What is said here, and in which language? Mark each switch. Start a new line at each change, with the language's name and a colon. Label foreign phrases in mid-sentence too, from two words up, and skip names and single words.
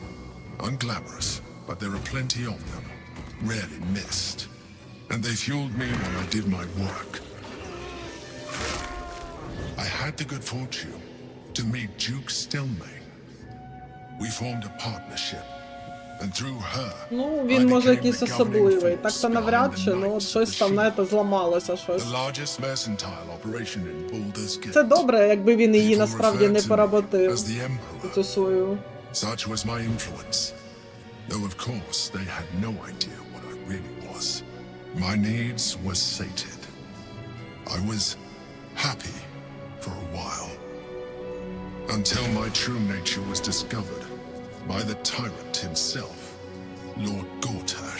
English: Unglamorous, but there are plenty of them, rarely missed. And they fueled me while I did my work. I had the good fortune to meet Duke Stelmane. We formed a partnership, and through her,
Ukrainian: Ну, він може якийсь особливий. Так-то навряд чи, ну от щось там, знаєте, зламалося щось. Це добре, якби він її насправді не поработив. Цю свою.
English: Such was my influence. Though of course they had no idea what I really was. My needs were sated. I was happy for a while. Until my true nature was discovered by the tyrant himself, Lord Gortash.